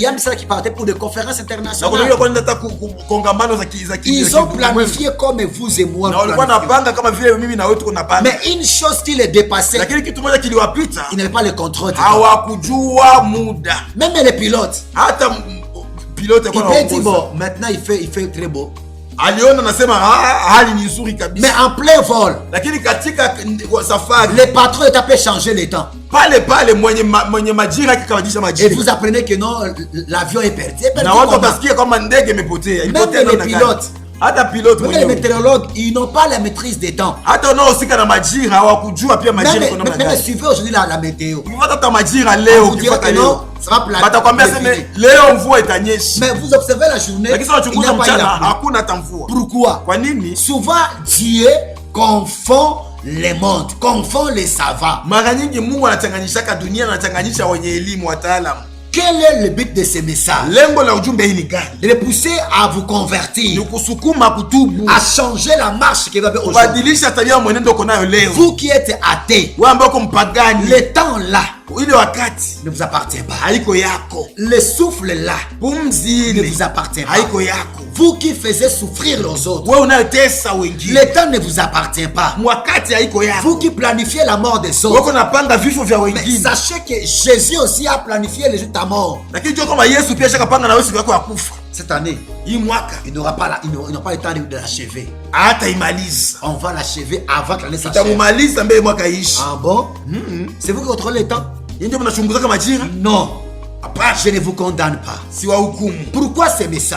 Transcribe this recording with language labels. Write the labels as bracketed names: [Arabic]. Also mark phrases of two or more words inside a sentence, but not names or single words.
[French] Il y a ceux qui partaient pour des conférences internationales. [Swahili] Na kuna wale wanataka kongamano za [French] ils ont planifié comme vous et moi. [Swahili] Na walikuwa wanapanga kama vile mimi na wewe tuko napanga. [French] Mais une chose qui les dépassait. [Swahili] Lakini kitu moja kiliwapita. [French] Ils n'avaient pas le contrôle. [Swahili] Hawakujua muda. [French] Même les pilotes. [Swahili] Hata pilote kwa anaongoza. [French] Bon, maintenant il fait très beau. [Swahili] Aliona nasema hali ni nzuri kabisa. [French] Mais en plein vol. [Swahili] Lakini katika safari [French] le patron est appelé changer le temps. [Swahili] Pale mwenye majira akikabadilisha majira. [French] Et vous apprenez que non, l'avion est perdu. [Swahili] Na watu watasikia kama ndege imepotea. [French] Même les pilotes. [Swahili] Hata pilote mwenyewe. [French] Les météorologues, ils n'ont pas la maîtrise des temps. [Swahili] Hata wanaohusika na majira hawakujua pia majira kuna namna gani. [French] Même suivez aujourd'hui la météo. [Swahili] Hata majira leo ukipata leo. Batakwambia sema leo mvua itanyesha. [French] Mais vous observez la journée. [Swahili] Lakini unachunguza mchana hakuna hata mvua. [French] Pourquoi? [Swahili] Kwa nini? [French] Souvent Dieu confond les mondes, confond les savants. [Swahili] Mara nyingi Mungu anachanganyishaka dunia na anachanganyisha wenye elimu wataalamu. [French] Quel est le but de ces messages? [Swahili] Lengo la ujumbe hii ni gani? [French] De les pousser à vous convertir. [Swahili] Ni kusukuma kutubu. [French] À changer la marche que vous avez aujourd'hui. [Swahili] Badilisha tabia mwenendo uko nayo leo. [French] Vous qui êtes athée. [Swahili] Wewe ambao uko mpagani. [French] Le temps là. [Swahili] Ile wakati [French] ne vous appartient pas. [Swahili] Haiko yako. [French] Le souffle là. [Swahili] Pumzi [French] ne vous appartient pas. [Swahili] Haiko yako. [French] Vous qui faisiez souffrir les autres. [Swahili] Wewe unayotesa wengine. [French] Le temps ne vous appartient pas. [Swahili] Wakati haiko yako. [French] Vous qui planifiez la mort des autres. [Swahili] Wewe unapanga vifo vya wengine. [French] Sachez que Jésus aussi a planifié le jour de ta mort. [Swahili] Lakini ndio kama Yesu pia shakapanga na wewe siku yako ya kufa. [French] Cette année, il n'aura pas le temps de l'achever. On va l'achever avant que l'année s'achève. Ah bon? C'est vous qui contrôlez le temps? Non. Je ne vous condamne pas. Pourquoi ce message?